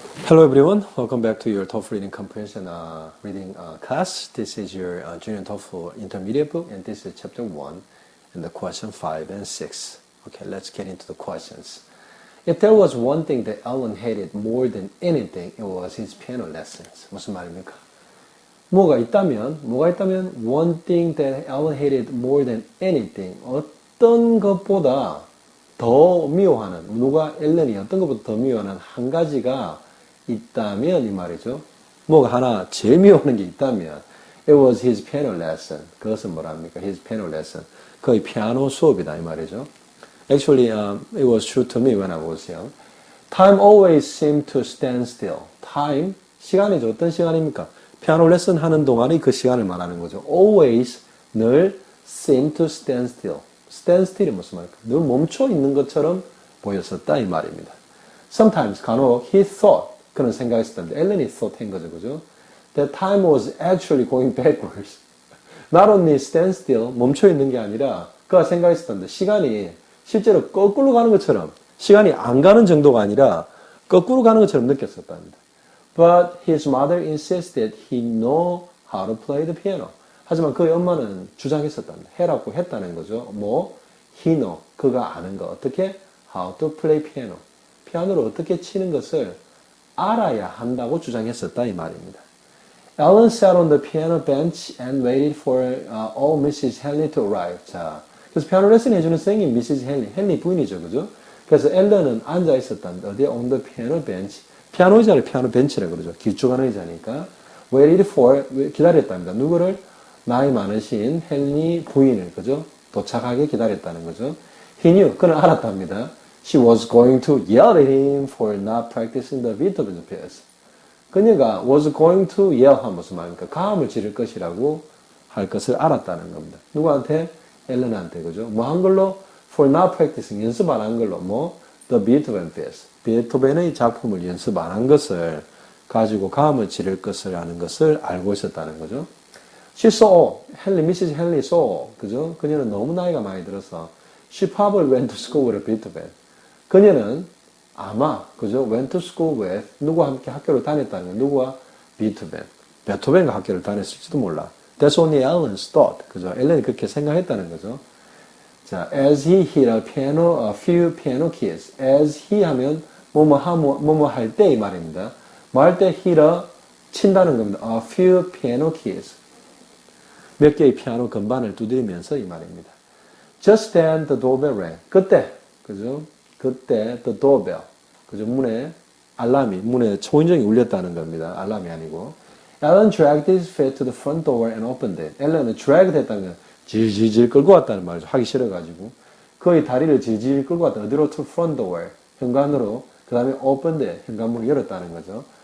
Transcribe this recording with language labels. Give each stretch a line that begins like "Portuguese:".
English: Hello everyone, welcome back to your TOEFL reading comprehension reading class. This is your Junior TOEFL intermediate book and this is chapter 1 and the question 5 and 6. Okay, let's get into the questions. If there was one thing that Alan hated more than anything, it was his piano lessons.
Korean: 무슨 말입니까? 뭐가 있다면
English: one thing that Alan hated more than anything,
Korean: 어떤 것보다 더 미워하는, 누가 앨런이 어떤 것보다 더 미워하는 한 가지가 있다면 이 말이죠. 뭐가 하나 제일 미워하는 게 있다면
English: it was his piano lesson.
Korean: 그것은 뭐랍니까?
English: his piano lesson.
Korean: 거의 피아노 수업이다 이 말이죠.
English: Actually, it was true to me when I was young. Time always seemed to stand still.
Korean: Time, 시간이죠. 어떤 시간입니까? 피아노 레슨 하는 동안이 그 시간을 말하는 거죠.
English: Always, 늘 seemed to stand still.
Korean: stand still이 무슨 말일까? 늘 멈춰 있는 것처럼 보였었다 이 말입니다.
English: Sometimes,
Korean: 간혹,
English: he thought,
Korean: 그는 생각했었는데, 앨런이 thought 한 거죠, 그죠?
English: That time was actually going backwards. Not only stand still,
Korean: 멈춰 있는 게 아니라, 그가 생각했었는데, 시간이 실제로 거꾸로 가는 것처럼, 시간이 안 가는 정도가 아니라, 거꾸로 가는 것처럼 느꼈었답니다.
English: But his mother insisted he know how to play the piano.
Korean: 하지만 그의 엄마는 주장했었답니다. 해라고 했다는 거죠. 뭐,
English: he know,
Korean: 그가 아는 거. 어떻게?
English: How to play piano.
Korean: 피아노를 어떻게 치는 것을 알아야 한다고 주장했었다 이 말입니다.
English: Alan sat on the piano bench and waited for old Mrs. Henley to arrive.
Korean: 자, 그래서 피아노 레슨 해주는 선생님 Mrs. Henley, 헨리 부인이죠, 그죠? 그래서 앨런은 앉아 있었답니다. 어디에?
English: On the piano bench.
Korean: 피아노 의자를 피아노 벤치라고 그러죠. 길쭉한 의자니까.
English: Waited for,
Korean: 기다렸답니다. 누구를? 나이 많으신 헨리 부인을, 그죠? 도착하게 기다렸다는 거죠.
English: He knew,
Korean: 그는 알았답니다.
English: She was going to yell at him for not practicing the Beethoven piece.
Korean: 그녀가
English: was going to yell
Korean: 하면 무슨 말입니까? 가음을 지를 것이라고 할 것을 알았다는 겁니다. 누구한테? 앨런한테, 그죠? 뭐 한 걸로?
English: for not practicing,
Korean: 연습 안 한 걸로. 뭐?
English: the Beethoven piece.
Korean: 베토벤의 작품을 연습 안 한 것을 가지고 가음을 지를 것을 아는 것을 알고 있었다는 거죠.
English: She saw, Mrs. Henley saw,
Korean: 그죠? 그녀는 너무 나이가 많이 들어서
English: she probably went to school with Beethoven.
Korean: 그녀는 아마, 그죠?
English: went to school with,
Korean: 누구와 함께 학교를 다녔다는 거예요. 누구와? 베토벤. 베토벤과 학교를 다녔을지도 몰라.
English: That's only Alan's thought.
Korean: 그죠? 앨런이 그렇게 생각했다는 거죠.
English: 자, as he hit a few piano keys. as he
Korean: 하면, 뭐뭐 할 때 이 말입니다. 뭐 할 때 hit a, 친다는 겁니다.
English: a few piano keys.
Korean: 몇 개의 피아노 건반을 두드리면서 이 말입니다.
English: Just then the doorbell rang.
Korean: 그때, 그죠? 그때 the doorbell, 그죠? 문에 초인종이 울렸다는 겁니다. 알람이 아니고.
English: Alan dragged his feet to the front door and opened it.
Korean: 앨런은 dragged 했다는 건 질질질 끌고 왔다는 말이죠. 하기 싫어가지고. 그의 다리를 질질 끌고 왔다. 어디로?
English: To front door.
Korean: 현관으로. 그 다음에
English: opened it.
Korean: 현관문을 열었다는 거죠.